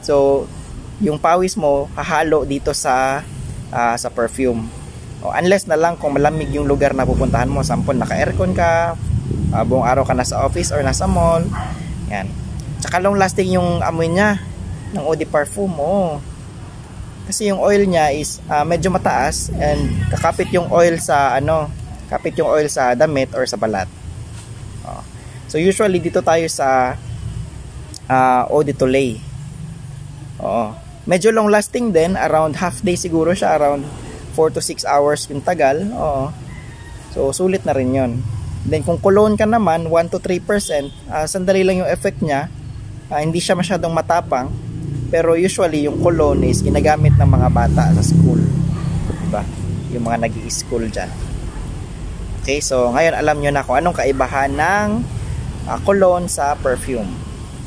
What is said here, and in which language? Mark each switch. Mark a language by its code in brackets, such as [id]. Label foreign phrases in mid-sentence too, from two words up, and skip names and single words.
[tl] So, yung pawis mo hahalo dito sa perfume. Unless na lang kung malamig yung lugar na pupuntahan mo. Sample, naka-aircon ka, buong araw ka nasa office or nasa mall. Yan. Tsaka [en] long lasting [tl] yung amoy niya ng [fr] eau de parfum. [tl] Kasi yung oil niya is medyo mataas and kakapit yung oil sa kapit yung oil sa damit or sa balat. Oo. So usually dito tayo sa [fr] eau de Toilette. [tl] Oo. Medyo [en] long lasting [tl] din, [en] around half day [tl] siguro siya, [en] around 4 to 6 hours [tl] yung tagal. Oo. So sulit na rin 'yon. Then kung cologne ka naman, 1 to 3%, sandali lang yung effect niya. Hindi siya masyadong matapang. Pero usually yung cologne is ginagamit ng mga bata sa school. Diba? Yung mga nag-i-school dyan. Okay, so ngayon alam nyo na kung anong kaibahan ng cologne sa perfume.